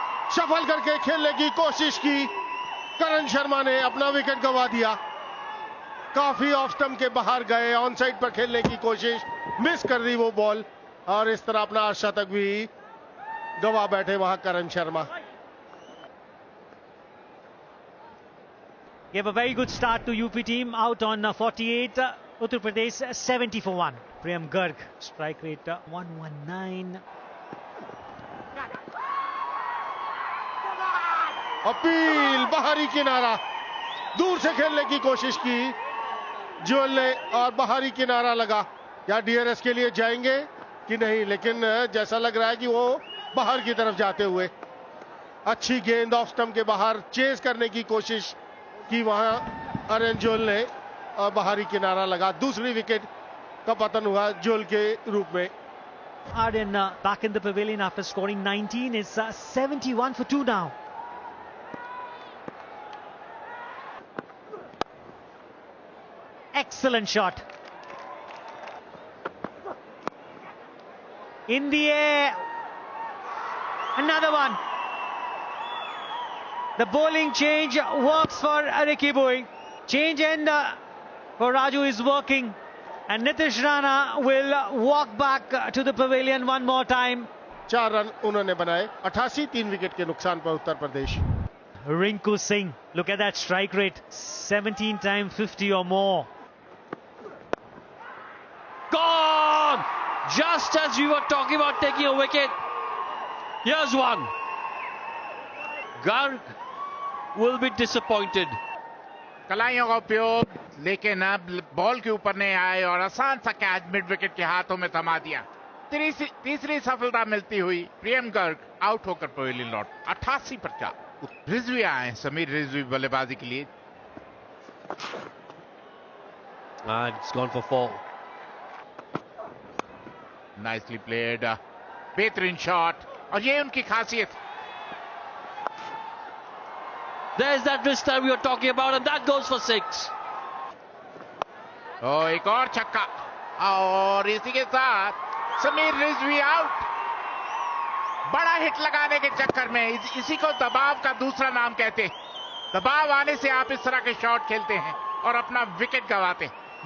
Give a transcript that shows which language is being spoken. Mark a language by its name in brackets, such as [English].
[Hindi] सफल करके खेलने की कोशिश की, करण शर्मा ने अपना विकेट गंवा दिया। काफी ऑफ स्टंप के बाहर गए, ऑन साइड पर खेलने की कोशिश, मिस कर दी वो बॉल, और इस तरह अपना अर्धशतक भी गंवा बैठे वहां करण Sharma. [English] Gave a very good start to UP team, out on 48, Uttar Pradesh 70 for 1. Priyam Garg, strike rate 119. [Hindi] Appeal, बाहरी किनारा, दूर से खेलने की कोशिश की जोहल ने और बाहरी किनारा लगा। या डीआरएस के लिए जाएंगे कि नहीं, लेकिन जैसा लग रहा है कि वो बाहर की तरफ जाते हुए। अच्छी गेंद ऑफ स्टंप के बाहर चेज करने की कोशिश की वहां आर्यन जोहल ने, और बाहरी किनारा लगा। दूसरी विकेट का पतन हुआ जोहल के रूप में। [English] Aryan back in the pavilion after scoring 19 is 71 for 2 now. Excellent shot. In the air. Another one. The bowling change works for Ricky Boy. Change end for Raju is working. And Nitish Rana will walk back to the pavilion one more time. [Hindi] 4 run उन्होंने बनाए 88 3 wicket के नुकसान पर Uttar Pradesh. [English] Rinku Singh, look at that strike rate, 17 times 50 or more. Gone! Just as we were talking about taking a wicket, here's one. Garg will be disappointed. [Hindi] कलाइयों का उपयोग लेकिन अब ball के ऊपर नहीं आए और आसान सा कैच मिड विकेट के हाथों में थमा दिया। तीसरी सफलता मिलती हुई प्रियम गर्ग आउट होकर पवेलियन लौट 88 पर 4। रिजवी आए समीर रिजवी बल्लेबाजी के लिए। [English] It's gone for 4. Nicely played, [Hindi] बेहतरीन शॉट और ये उनकी खासियत। [English] There's that wrist that we were talking about, and that goes for 6. [Hindi] एक और छक्का और इसी के साथ समीर रिजवी आउट। बड़ा हिट लगाने के चक्कर में इसी को दबाव का दूसरा नाम कहते हैं। दबाव आने से आप इस तरह के शॉट खेलते हैं और अपना विकेट गंवाते हैं।